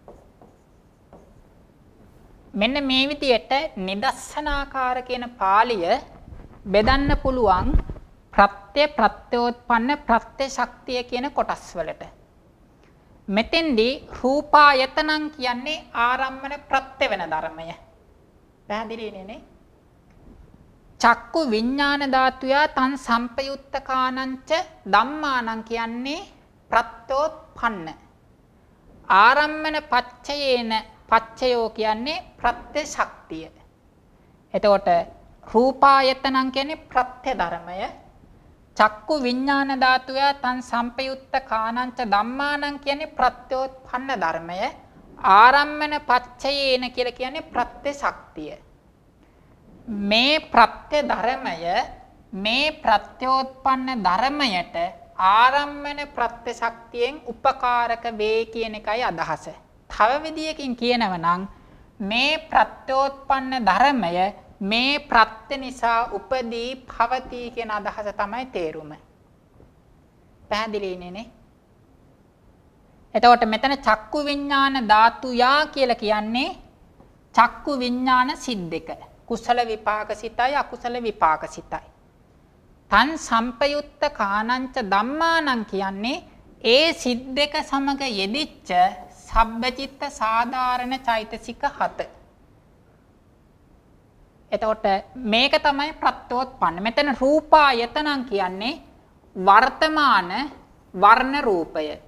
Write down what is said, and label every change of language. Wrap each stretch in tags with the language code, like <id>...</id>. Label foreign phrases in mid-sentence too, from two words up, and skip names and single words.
<si>මෙන්න මේ විදිහට නිදස්සනාකාර කියන පාළිය බෙදන්න පුළුවන් ප්‍රත්‍ය ප්‍රත්‍යෝත්පන්න ප්‍රත්‍ය ශක්තිය කියන කොටස් වලට. මෙතෙන්දී රූපායතනං කියන්නේ ආරම්මන ප්‍රත්‍ය වෙන ධර්මය. පැහැදිලිනේ නේ?</si> <pi>චක්කු විඥාන ධාතුය තං සම්පයුත්තකානංච ධම්මානං</pi> <si>කියන්නේ ප්‍රත්‍යෝත්පන්න.</si> <pi>ආරම්මන පච්චයේන පච්චයෝ</pi> <si>කියන්නේ ප්‍රත්‍ය ශක්තිය. එතකොට රූපායතනං කියන්නේ ප්‍රත්‍ය ධර්මය.</si> <pi>චක්කු විඥාන ධාතුය තං සම්පයුත්ත කානංච ධම්මානං</pi> <si>කියන්නේ ප්‍රත්‍යෝත්පන්න ධර්මය.</si> <pi>ආරම්මන පච්චයේන</pi> <si>කියලා කියන්නේ ප්‍රත්‍ය ශක්තිය. මේ ප්‍රත්‍ය ධර්මය මේ ප්‍රත්‍යෝත්පන්න ධර්මයට ආරම්මන ප්‍රත්‍ය ශක්තියෙන් උපකාරක වේ කියන එකයි අදහස. තව විදියකින් කියනව නම් මේ ප්‍රත්‍යෝත්පන්න ධර්මය මේ ප්‍රත්‍ය නිසා</si> <pi>උපදී භවති</pi> <si>කියන අදහස තමයි තේරුම. පැහැදිලිනේ නේ? එතකොට මෙතන</si> <pi>චක්කු විඥාන ධාතුයා</pi> <si>කියලා කියන්නේ චක්කු විඥාන සිද්දක. කුසල විපාක සිතයි අකුසල විපාක සිතයි.</si> <pi>තන් සම්පයුත්ත කානංච ධම්මානං</pi> <si>කියන්නේ ඒ සිද්දක සමග යෙදිච්ච සබ්බචිත්ත සාධාරණ චෛතසික 7. එතකොට මේක තමයි ප්‍රත්‍යෝත්පන්න. මෙතන රූපායතනං කියන්නේ වර්තමාන වර්ණ රූපය.</si>